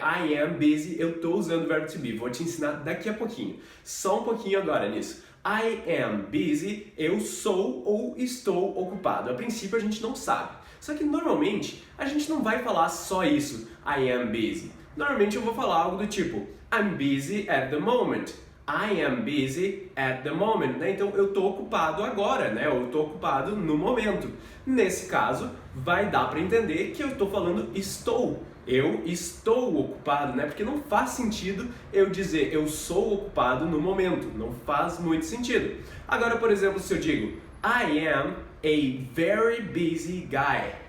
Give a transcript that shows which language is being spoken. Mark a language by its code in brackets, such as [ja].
[en] I am busy, [pt] eu estou usando o verbo to be. Vou te ensinar daqui a pouquinho. Só um pouquinho agora nisso. [en] I am busy, [pt] eu sou ou estou ocupado. A princípio a gente não sabe. Só que normalmente a gente não vai falar só isso, [en] I am busy. [pt] Normalmente eu vou falar algo do tipo, [en] I'm busy at the moment. I am busy at the moment, né? [pt] Então eu estou ocupado agora, né? Eu estou ocupado no momento. Nesse caso, vai dar para entender que eu estou falando estou. Eu estou ocupado, né? Porque não faz sentido eu dizer eu sou ocupado no momento. Não faz muito sentido. Agora, por exemplo, se eu digo [en] I am a very busy guy.